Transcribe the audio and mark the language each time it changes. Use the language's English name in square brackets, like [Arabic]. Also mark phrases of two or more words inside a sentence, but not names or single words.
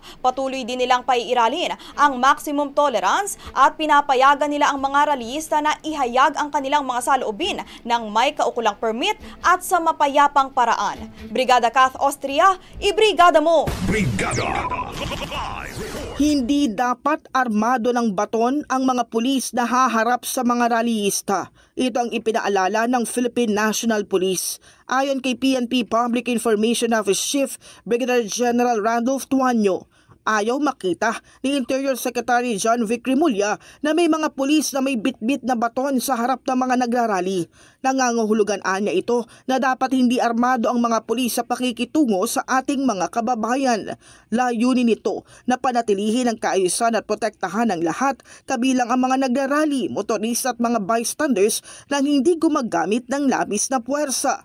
[Filipino] Patuloy din nilang paiiralin ang [English] maximum tolerance [Filipino] at pinapayagan nila ang mga rallyista na ihayag ang kanilang mga saloobin ng may kaukulang permit at sa mapayapang paraan. Brigada Kath Austria, ibrigada mo! Brigada! Hindi dapat armado ng baton ang mga pulis na haharap sa mga rallyista. Ito ang ipinaalala ng Philippine National Police. Ayon kay PNP Public Information Office Chief Brigadier General Randolph Tuanyo, ayaw makita ni Interior Secretary John Vic Rimulya na may mga pulis na may bitbit na baton sa harap ng mga nagrarally. Nangangahulugan niya ito na dapat hindi armado ang mga pulis sa pakikitungo sa ating mga kababayan. Layunin nito na panatilihin ang kaayusan at protektahan ng lahat, kabilang ang mga nagrarally, motorista at mga bystanders na hindi gumagamit ng labis na puwersa.